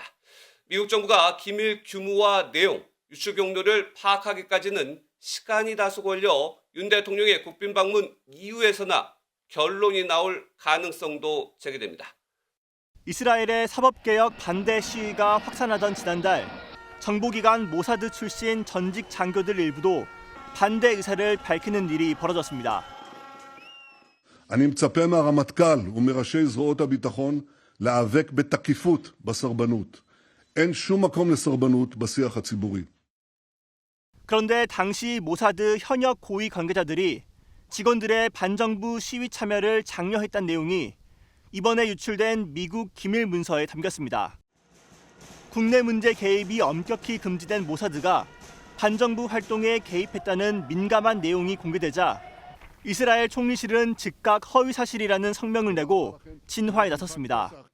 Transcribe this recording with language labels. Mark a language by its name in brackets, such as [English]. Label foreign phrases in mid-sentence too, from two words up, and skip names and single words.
[Korean] 미국 정부가 기밀 규모와 내용, 유출 경로를 파악하기까지는 시간이 다소 걸려 윤 대통령의 국빈 방문 이후에서나 결론이 나올 가능성도 제기됩니다. 이스라엘의 사법개혁 반대 시위가 확산하던 지난달 정보기관 모사드 출신 전직 장교들 일부도 반대 의사를 밝히는 일이 벌어졌습니다. [Hebrew] אני מצפה מהרמטכ"ל ומראשי זרועות הביטחון להיאבק בתקיפות בסרבנות. אין שום מקום לסרבנות בשיח הציבורי. [Korean] 그런데 당시 모사드 현역 고위 관계자들이 직원들의 반정부 시위 참여를 장려했다는 내용이 이번에 유출된 미국 기밀 문서에 담겼습니다. 국내 문제 개입이 엄격히 금지된 모사드가 반정부 활동에 개입했다는 민감한 내용이 공개되자 이스라엘 총리실은 즉각 허위 사실이라는 성명을 내고 진화에 나섰습니다.